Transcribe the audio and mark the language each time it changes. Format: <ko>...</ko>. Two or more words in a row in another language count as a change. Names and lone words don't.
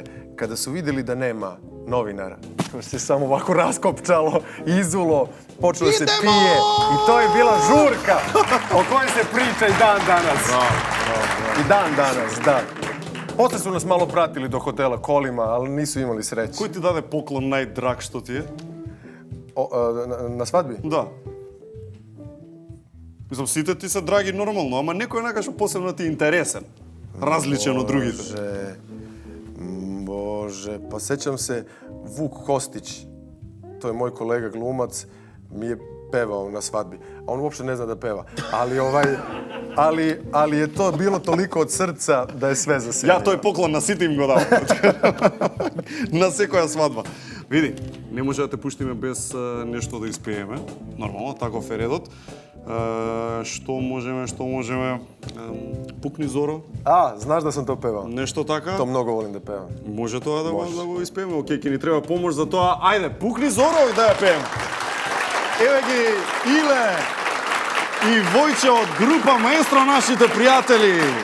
<sr>Kada su vidjeli da nema novinara, to se samo ovako raskopčalo, izulo, počelo se pije i to je bila žurka o kojoj se priča i dan danas. I dan danas, da. Posle su nas malo pratili do hotela kolima, ali nisu imali sreće.</sr> <mk>Кој ти даде поклон најдраг што ти е?</mk> <sr>Na svadbi?</sr> <mk>Da. Мислам, сите ти се драги нормално, ама некој некаш посебно ти е интересен, различен од другите.</mk> <sr>Bože, pa sećam se Vuk Kostić, to je moj kolega glumac, mi je pevao na svadbi. A on uopšte ne zna da peva. Ali je to bilo toliko od srca da je sve za sebe. Ja</sr> <mk>тој поклон на сите им го дам. На секоја свадба. Види, не може да те пуштиме без нешто да испееме. Нормално, таков е редот. Што можеме? Пукни Зоро.</mk> <sr>Знаеш да sam to pevao.</sr> <mk>Нешто така?</mk> <sr>To mnogo volim da pevam.</sr> <mk>Може тоа да го испееме. Океј, ќе ни треба помош за тоа. Ајде, Пукни Зоро и да ја пеем. Еве ги Иле и Војче од група Маестро, нашите пријатели.</mk>